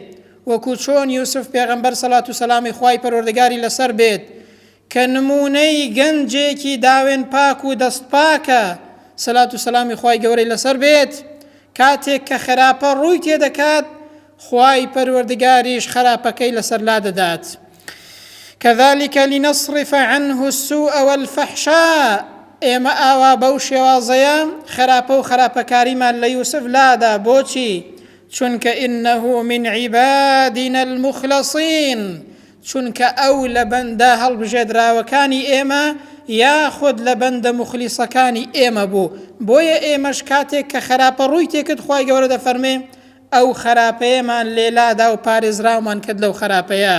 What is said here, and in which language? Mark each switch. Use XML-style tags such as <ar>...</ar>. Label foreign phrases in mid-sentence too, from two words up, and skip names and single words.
<ckb>وەکو چۆن یوسف پێغەمبەر سەڵات و سەلامی خوای پەروەردگاری لەسەر بێت کە نمونەی گەنجێکی داوێن پاک و دەست پاکە، سەڵات و سەلامی خوای گەورەی لەسەر بێت، کاتێک کە خراپە ڕووی تێدەکات، خوای پەروەردگاریش خراپەکەی لەسەر لا دەدات.</ckb> <ar>كذلك لنصرف عنه السوء والفحشاء.</ar> <ckb>ئێمە ئاوا بەو شێوازەیە خراپە و خراپەکاریمان لە یوسف لادا. بۆچی؟ چونکە</ckb> <ar>إنه من عبادنا المخلصين،</ar> <ckb>چونکە ئەو لە بەندە هەڵبژێدراوەکانی ئێمە یاخود لە بەندە مخلیسەکانی ئێمە بوو. بۆیە ئێمەش کاتێک کە خراپە ڕووی تێکرد، خوای گەورە دەفەرمێ ئەو خراپەیەمان لێلادا و پارێزراومان کرد لەو خراپەیە.</ckb>